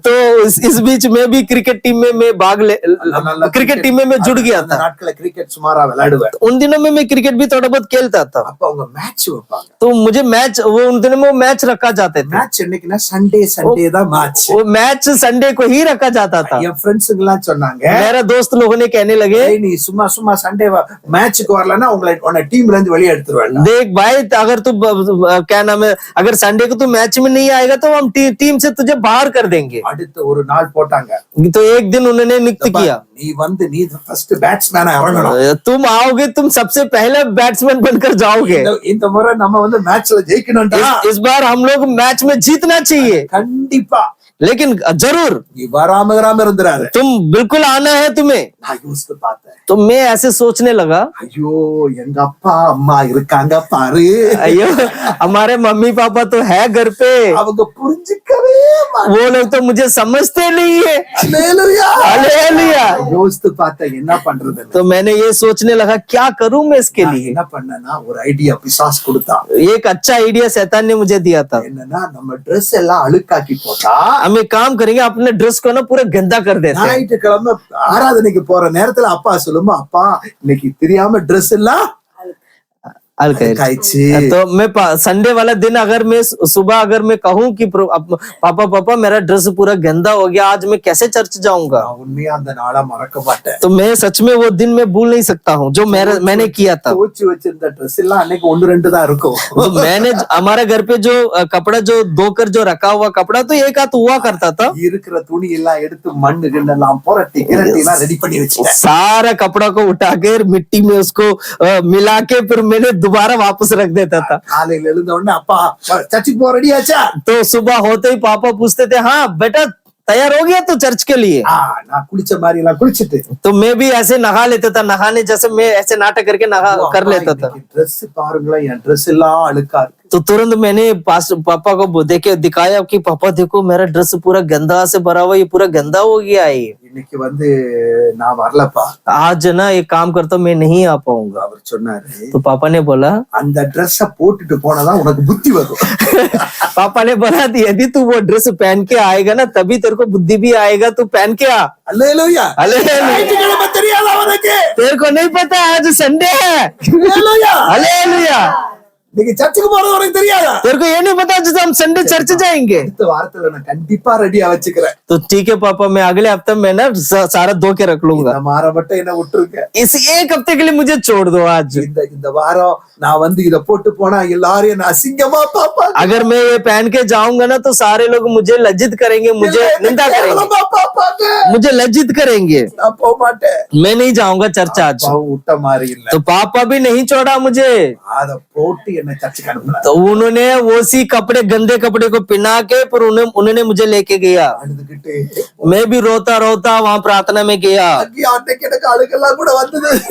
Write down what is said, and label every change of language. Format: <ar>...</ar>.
<hi>तो इस बीच में भी क्रिकेट टीम में मैं क्रिकेट टीम में मैं जुड़ गया</hi> <ta>அந்த</ta> <hi>था।</hi> <ta>நாட்கள கிரிக்கெட் சுமாரா விளையாடுவேன்.</ta> <hi>उन दिनों में मैं क्रिकेट भी थोड़ा बहुत खेलता था,</hi> <ta>அப்ப அவங்க மேட்ச் வைப்பாங்க.</ta> <hi>तो मुझे मैच वो उन दिनों में मैच रखा जाते थे।</hi> <ta>மேட்ச் என்னைக்குன்னா சண்டே தான் மேட்ச்.</ta> <hi>वो मैच संडे को ही रखा जाता था।</hi> <ta>என் ஃப்ரெண்ட்ஸுங்க எல்லாம் சொன்னாங்க,</ta> <hi>मेरा दोस्त लोगों ने कहने लगे</hi> <ta>"ஏய், நீ சும்மா சண்டே மேட்ச்க்கு வரலன்னா உன்னை டீம்ல இருந்து வெளியே எடுத்துருவேன்."</ta> <hi>देख भाई अगर तू क्या नाम है, अगर संडे को तू मैच में नहीं आएगा तो हम टीम से तुझे बाहर कर देंगे।</hi> <ta>அடுத்த ஒரு நாள் போட்டாங்க,</ta> <hi>तो एक दिन उन्होंने नियुक्त किया,</hi> <ta>நீ ஃபர்ஸ்ட் பேட்ஸ்மேனா இறங்கணும்.</ta> <hi>तुम आओगे, तुम सबसे पहले बैट्समैन बनकर जाओगे।</hi> <ta>இந்த முறை நம்ம மேட்ச்ல ஜெயிக்கணும்டா.</ta> <hi>इस बार हम लोग मैच में जीतना चाहिए,</hi> <ta>கண்டிப்பா</ta> <hi>लेकिन जरूर</hi> <ta>நீ வராம இருந்துறாரு.</ta> <hi>तुम बिल्कुल आना है तुम्हें।</hi> <ta>நான் யோசித்து பார்த்தேன்,</ta> <hi>तो मैं ऐसे सोचने लगा,</hi> <ta>ஐயோ எங்க அப்பா அம்மா இருக்காங்க பாரு,</ta> <hi>अयो हमारे मम्मी पापा तो है घर पे,</hi> <ta>அவங்க புரிஞ்சுக்கவே மாட்டாங்க.</ta> <hi>वो लोग तो मुझे समझते नहीं है।</hi> <ta>அல்லேலூயா.</ta> <hi>हालेलुया।</hi> <ta>யோசித்து பார்த்தேன் என்ன பண்றது.</ta> <hi>तो मैंने ये सोचने लगा क्या करूं मैं इसके</hi> <ta>நான்</ta> <hi>लिए।</hi> <ta>என்ன பண்ணேன்னா ஒரு ஐடியா பிசாஸ் கொடுத்தான்.</ta> <hi>एक अच्छा आइडिया शैतान ने मुझे दिया था।</hi> <ta>என்னன்னா நம்ம Dress எல்லாம் அழுக்காக்கி போட்டா</ta> <hi>हम एक काम करेंगे, अपने ड्रेस को ना पूरा गंदा कर देते हैं।</hi> <ta>ஞாயிற்றுக்கிழமை ஆராதனைக்கு போற நேரத்துல அப்பா சொல்லுமா, அப்பா இன்னைக்கு தெரியாம Dress எல்லாம் அழுக்காயிடுச்சு.</ta> <hi>तो मैं संडे वाला दिन अगर मैं सुबह अगर मैं कहूँ कि पापा पापा मेरा ड्रेस पूरा गंदा हो गया, आज मैं कैसे चर्च जाऊंगा,</hi> <ta>நான் உண்மையா அந்த நாளா மறக்க மாட்டேன்.</ta> <hi>तो मैं सच में वो दिन मैं भूल नहीं सकता हूँ जो मैंने किया था.</hi> <ta>துவச்சு வச்சிருந்த ட்ரெஸ் எல்லாம் அன்னைக்கு 1-2 தான் இருக்கும்.</ta> <hi>तो मैंने हमारे घर पे जो कपड़ा जो धोकर जो रखा हुआ कपड़ा तो एक हाथ हुआ करता था.</hi> <ta>இருக்கிற துணி எல்லாம் எடுத்து மண்ணு கிண்ணெல்லாம் புரட்டி எல்லாம் ரெடி பண்ணி வச்சுட்டேன்.</ta> <hi>सारा कपड़ा को उठाकर मिट्टी में उसको मिला के फिर मैंने दोबारा वापस रख देता था.</hi> <ta>காலையில எழுந்த உடனே அப்பா சர்ச்சுக்கு போக ரெடி ஆச்சா?</ta> <hi>तो सुबह होते ही पापा पूछते थे, हाँ बेटा तैयार हो गया तो चर्च के लिए?</hi> <ta>நான் குளிச்ச மாதிரி எல்லாம் குளிச்சிட்டு</ta> <hi>तो मैं भी ऐसे नहा लेता था, नहाने जैसे मैं ऐसे नाटक करके नहा कर लेता था.</hi> <ta>ட்ரெஸ் பாருங்களேன், என் ட்ரெஸ் எல்லாம் அழுக்கா இருக்கு.</ta> <hi>तो तुरंत मैंने पापा को देखे दिखाया कि पापा देखो मेरा ड्रेस पूरा गंदा से भरा हुआ, ये पूरा गंदा हो गया है.</hi> <ta>இன்னைக்கு வந்து நான் வரலப்பா.</ta> <hi>आज ना एक काम करता हूँ, मैं नहीं आ पाऊंगा.</hi> <ta>அவர் சொன்னாரு,</ta> <hi>तो पापा ने बोला</hi> <ta>அந்த ட்ரெஸ்ஸ போட்டுட்டு போனாதான் உனக்கு புத்தி வரும்.</ta> <hi>पापा ने बोला यदि तू वो ड्रेस पहन के आएगा ना तभी तेरे को बुद्धि भी आएगा, तू पहन के आ.</hi> <ta>அல்லேலூயா.</ta> <hi>हालेलुया.</hi> <ta>ஞாயிற்றுக்கிழமை தெரியாதா உனக்கு?</ta> <hi>तेरे को नहीं पता आज संडे है.</hi> <ta>அல்லேலூயா.</ta> <hi>हालेलुया.</hi> <ta>நீங்க சர்ச்சுக்கு போறது உனக்கு தெரியாதா?</ta> <hi>तेरे को ये नहीं पता आज हम संडे चर्च जाएंगे.</hi> <ta>அடுத்த வாரத்துல நான் கண்டிப்பா ரெடியா வச்சுக்கிறேன்.</ta> <hi>तो ठीक है पापा, मैं अगले हफ्ते में ना सारा धो के रख लूंगा.</hi> <ta>இந்த வாரம் மட்டும் என்ன விட்டுருக்க.</ta> <hi>इस एक हफ्ते के लिए मुझे छोड़ दो आज.</hi> <ta>இந்த வாரம் நான் வந்து இத போட்டு போனா எல்லாரும் என்ன அசிங்கமா பாப்பாங்க.</ta> <hi>अगर मैं ये पहन के जाऊंगा ना तो सारे लोग मुझे लज्जित करेंगे, मुझे निंदा करेंगे,</hi> <ta>கேவலமா பாப்பாங்க.</ta> <hi>मुझे लज्जित करेंगे.</hi> <ta>நான் போக மாட்டேன்.</ta> <hi>मैं नहीं जाऊंगा चर्च आज.</hi> <ta>பாவம் விட்ட மாதிரி இல்ல.</ta> <hi>तो पापा भी नहीं छोड़ा मुझे.</hi> <ta>அத போட்டு என்ன சர்ச்சுக்கு அனுப்புனாங்க.</ta> <hi>तो उन्होंने उसी कपड़े गंदे कपड़े को पहना के फिर उन्होंने मुझे लेके गया.</hi> <ta>அழுதுகிட்டு</ta> <hi>मैं भी रोता रोता वहां प्रार्थना में गया.</hi> <ta>அன்னைக்கு எனக்கு அழுகெல்லாம் கூட வந்தது.</ta>